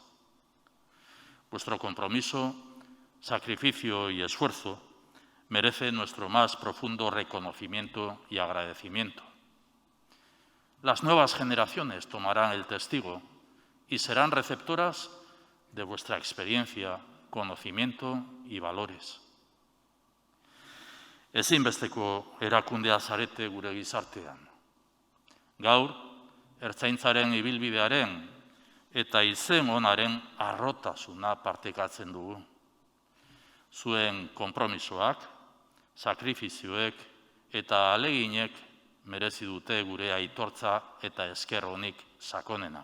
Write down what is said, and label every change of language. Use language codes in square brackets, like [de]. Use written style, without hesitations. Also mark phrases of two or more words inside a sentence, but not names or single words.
[es] Vuestro compromiso, sacrificio y esfuerzo merece nuestro más profundo reconocimiento y agradecimiento. Las nuevas generaciones tomarán el testigo y serán receptoras de vuestra experiencia, conocimiento y valores. [eu] Ezinbesteko erakundea zarete gure gizartean. Gaur, ertzaintzaren ibilbidearen eta izen onaren arrotasuna partekatzen dugu. Zuen konpromisoak, sakrifizioek eta ahaleginek merezi dute gure aitortza eta esker onik sakonena.